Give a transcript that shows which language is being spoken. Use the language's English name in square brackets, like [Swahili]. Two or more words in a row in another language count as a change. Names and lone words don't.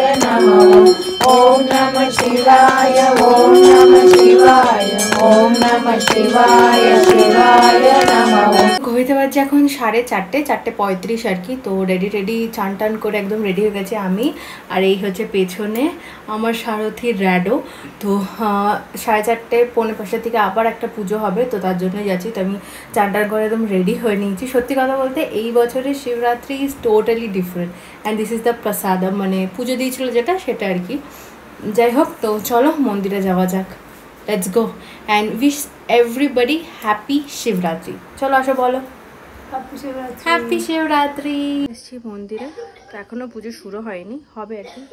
[Sanskrit] नमः ओम नमः शिवाय ओम नमः शिवाय ओम नमः शिवाय शिवाय नमः। [Bangla] ঘড়িতে বাজছে এখন 4:30, 4:35 আর কি। তো রেডি চান টান করে একদম রেডি হয়ে গেছে আমি। আর এই হচ্ছে পেছনে আমার সারথি র্যাডো। তো 4:30, 4:45 থেকে আবার একটা পুজো হবে, তো তার জন্যই যাচ্ছি। তো আমি চান টান করে একদম রেডি হয়ে নিয়েছি। সত্যি কথা বলতে এই বছরের শিবরাত্রি [English] is totally different, and this is the prasadam, [Bangla] মানে পুজো দিয়েছিল যেটা সেটা আর কি। যাই হোক, তো চলো মন্দিরে যাওয়া যাক। [English] Let's go and wish everybody happy Shivratri. [Bangla] চলো আসো, বলো হ্যাপি শিবরাত্রি। এসছি মন্দিরে, তো এখনও পুজো শুরু হয়নি, হবে আর কি।